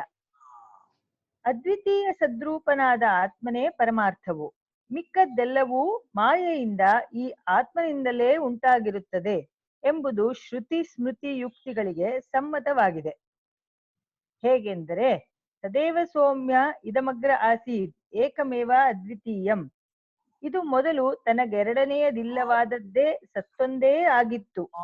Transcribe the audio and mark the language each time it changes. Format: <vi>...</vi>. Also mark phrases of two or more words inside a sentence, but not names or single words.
<kn>ಅದ್ವಿತೀಯ ಸದ್ರೂಪನಾದ ಆತ್ಮನೇ ಪರಮಾರ್ಥವು. ಮಿಕ್ಕದ್ದೆಲ್ಲವೂ ಮಾಯೆಯಿಂದ ಈ ಆತ್ಮನಿಂದಲೇ ಉಂಟಾಗಿರುತ್ತದೆ ಎಂಬುದು ಶ್ರುತಿ ಸ್ಮೃತಿ ಯುಕ್ತಿಗಳಿಗೆ ಸಮ್ಮತವಾಗಿದೆ.</kn> <sa>ಹೇಗೆಂದರೆ ತದೇವ ಸೌಮ್ಯ ಇದಮಗ್ರ ಆಸೀತ್ ಏಕಮೇವ ಅದ್ವಿತೀಯಂ.</sa> <kn>ಇದು ಮೊದಲು ತನಗೆರಡನೆಯದಿಲ್ಲವಾದದ್ದೇ ಸತ್ತೊಂದೇ ಆಗಿತ್ತು.</kn>